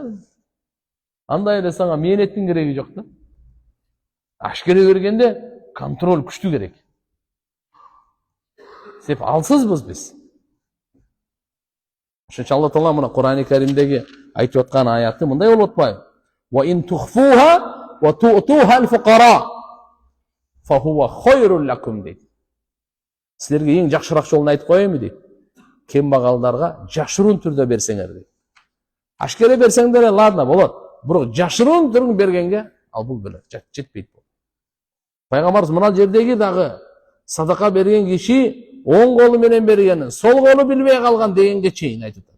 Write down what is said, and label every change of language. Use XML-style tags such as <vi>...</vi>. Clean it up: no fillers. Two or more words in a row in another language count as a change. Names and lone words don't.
<ky>Андай эле сага мээнеттин кереги жок да. Ашкере бергенде контроль күчтүү керек. Сеп алсызбыз биз. Ошон үчүн Алла Таала мына Кур'ани Каримдеги айтып аткан аяты мындай болуп атпайбы?</ky> <ar>وإن تخفوها وتؤتوها الفقراء فهو خير لكم дейт.</ar> <ky>Силерге эң жакшыраак жолун айтып коеюнбу дейт. Кембагалдарга жашыруун түрдө берсеңер дейт. Ашкере берсеңдер ладно болот. Бирок жашыруун түрүн бергенге ал бул беле жетпейт. Пайгамбарыбыз мына жердеги дагы садака берген киши оң колу менен бергенин сол колу билбей калган дегенге чейин айтып атат.</ky>